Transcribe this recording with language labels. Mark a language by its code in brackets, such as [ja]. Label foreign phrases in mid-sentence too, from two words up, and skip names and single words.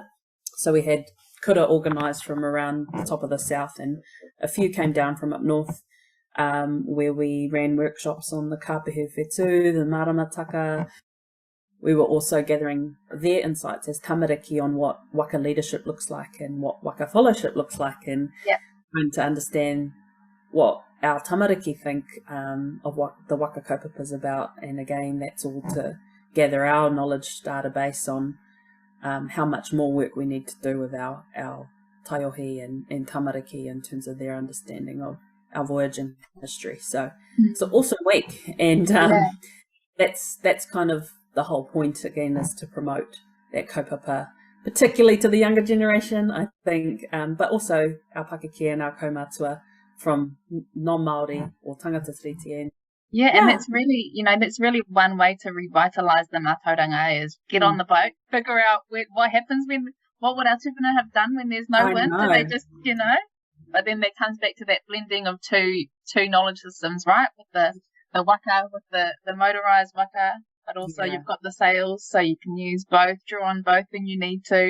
[en] So we had kura organised from around the top of the south, and a few came down from up north, where we ran workshops on the [mi] kapehe whetū, [en] the maramataka. We were also gathering their insights as tamariki on what waka leadership looks like and what waka fellowship looks like, and trying to understand what our tamariki think of what the [mi] waka kaupapa [en] is about. And again, that's all to gather our knowledge database on how much more work we need to do with our taiohi and tamariki in terms of their understanding of our voyaging history. So it's an awesome week, and that's kind of the whole point, again, is to promote that kaupapa, particularly to the younger generation, I think, but also our Pakeke and our kaumatua from non-Māori or [mi] tangata tiriti. [en] And that's really one way to revitalise the mātauranga, is get on the boat, figure out what happens what would our tupuna have done when there's no wind? Do they just, but then that comes back to that blending of two knowledge systems, right? With the waka, with the motorised waka, but also you've got the sails, so you can use both, draw on both when you need to.